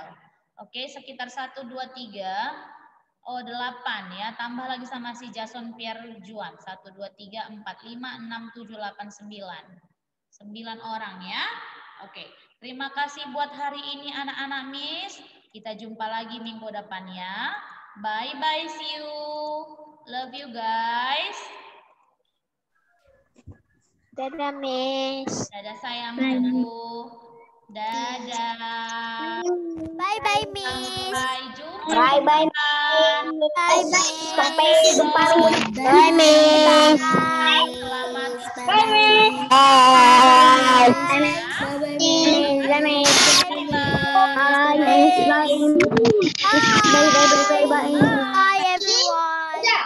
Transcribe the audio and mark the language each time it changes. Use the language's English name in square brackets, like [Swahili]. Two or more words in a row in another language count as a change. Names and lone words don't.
[Indonesian] Oke, sekitar 1, 2, 3, 8 ya. Tambah lagi sama si Jason Pierre Juan. 1, 2, 3, 4, 5, 6, 7, 8, 9. 9 orang ya. Oke, terima kasih buat hari ini anak-anak Miss. Kita jumpa lagi minggu depan ya. [English] Bye-bye, see you. Love you guys. [Indonesian] Dadah, Miss. Dadah sayangku. Dadah. [English] Bye-bye, Miss. [Indonesian] Sampai jumpa. [English] Bye-bye, Miss. [Indonesian] Sampai jumpa. [English] Bye, Miss. [Indonesian] Selamat. [English] Bye, Miss. Bye. Bye, Miss. Bye, Miss. Bye, everyone.